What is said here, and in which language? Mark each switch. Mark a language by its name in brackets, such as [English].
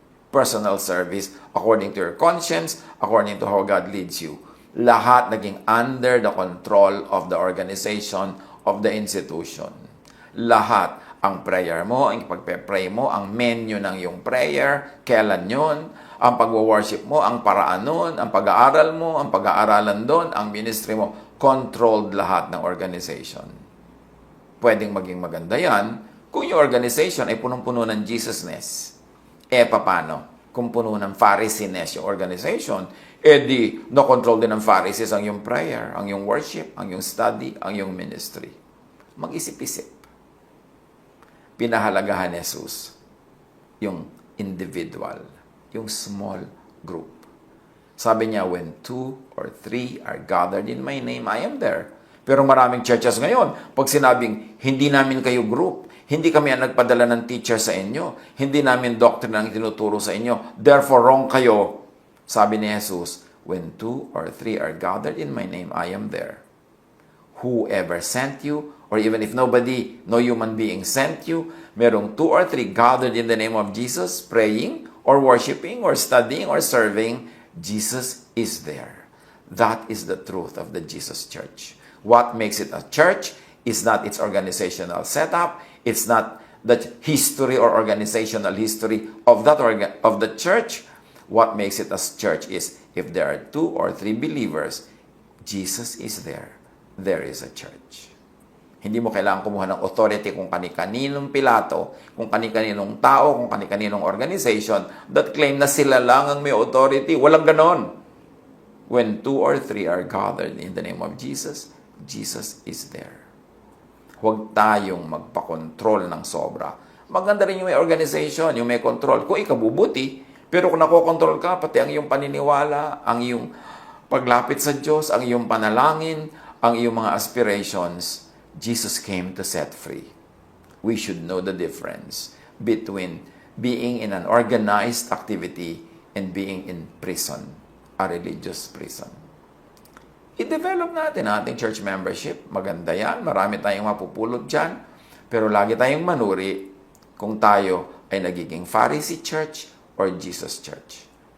[English] Personal service according to your conscience, according to how God leads you. [Filipino] Lahat naging [English] under the control of the organization, of the institution. [Filipino] Lahat, ang prayer mo, ang pagpe-pray mo, ang menu ng iyong prayer, kailan yun, ang pag-worship mo, ang paraan nun, ang pag-aaral mo, ang pag-aaralan doon, ang ministry mo, controlled lahat ng organization. Pwedeng maging maganda yan kung yung organization ay punong-puno ng Jesusness. Paano? Kung puno ng Pharisee-ness yung organization, di no-control din ng Pharisees ang yung prayer, ang yung worship, ang yung study, ang yung ministry. Mag-isip-isip. Pinahalagahan ni Jesus yung individual, yung small group. Sabi niya, [English] when 2 or 3 are gathered in my name, I am there. [Filipino] Pero maraming churches ngayon, pag sinabing, hindi namin kayo group, hindi kami ang nagpadala ng teacher sa inyo, hindi namin doctrine ang tinuturo sa inyo, therefore wrong kayo. Sabi ni Jesus, [English] when 2 or 3 are gathered in my name, I am there. Whoever sent you, or even if nobody, no human being sent you, merong 2 or 3 gathered in the name of Jesus, praying, or worshiping, or studying, or serving, Jesus is there. That is the truth of the Jesus Church. What makes it a church is not its organizational setup, it's not the history or organizational history of of the church. What makes it a church is if there are 2 or 3 believers, Jesus is there. There is a church. [Filipino] Hindi mo kailangan kumuha ng authority kung kani-kaninong Pilato, kung kani-kaninong tao, kung kani-kaninong organization [English] that claim [Filipino] na sila lang ang may authority. Walang ganon. [English] When 2 or 3 are gathered in the name of Jesus, Jesus is there. [Filipino] Huwag tayong magpakontrol ng sobra. Maganda rin yung may organization, yung may control. Kung ikabubuti, pero kung nakokontrol ka, pati ang iyong paniniwala, ang iyong paglapit sa Diyos, ang iyong panalangin, ang iyong mga aspirations, [English] Jesus came to set free. We should know the difference between being in an organized activity and being in prison, a religious prison. [Filipino] I-develop natin ang ating church membership. Maganda yan. Marami tayong mapupulot dyan. Pero lagi tayong manuri kung tayo ay nagiging Pharisee church or Jesus church.